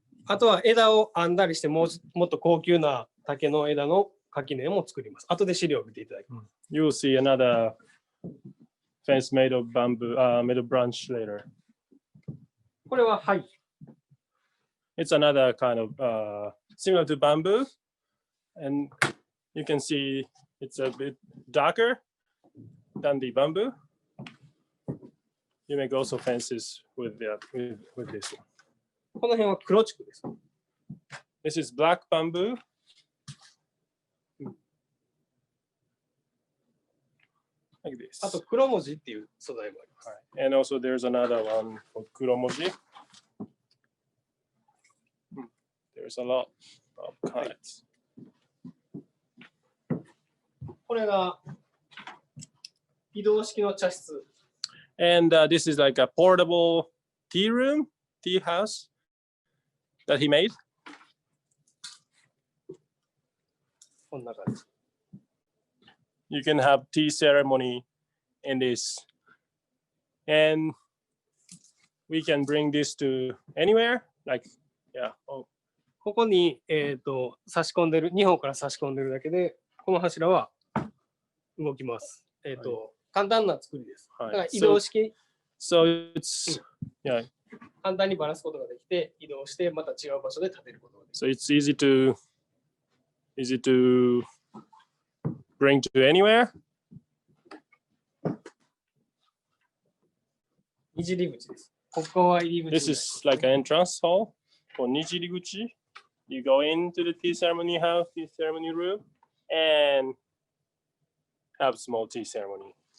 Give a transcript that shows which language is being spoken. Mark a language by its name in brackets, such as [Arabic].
[Japanese] あとは枝を編んだりしてもっと高級な竹の枝の垣根も作ります。後で資料を見ていただきます。 [English] You will see another fence made of bamboo, made of branch later. [Japanese] これははい。 [English] It's another kind of similar to bamboo, and you can see it's a bit darker than the bamboo. You make also fences with this one. [Japanese] この辺は黒竹です。 [English] This is black bamboo. Like this. [Japanese] あと黒文字っていう素材もあります。 [English] And also there's another one for kuromoji. There's a lot of kinds. [Japanese] これが移動式の茶室。 [English] And this is like a portable tea room, tea house that he made. [Japanese] こんな感じ。 [English] You can have tea ceremony in this. And we can bring this to anywhere. Like, yeah. Oh. [Japanese] ここに、差し込んでる、2本から差し込んでるだけで、この柱は動きます。簡単な作りです。だから移動式。 [English] So it's, yeah. [Japanese] 簡単にばらすことができて、移動してまた違う場所で立てることができる。 [English] So it's easy to bring to anywhere. [Japanese] 二次入り口です。ここは入り口。 [English] This is like an entrance hall for 二次入り口. You go into the tea ceremony house, tea ceremony room, and have small tea ceremony.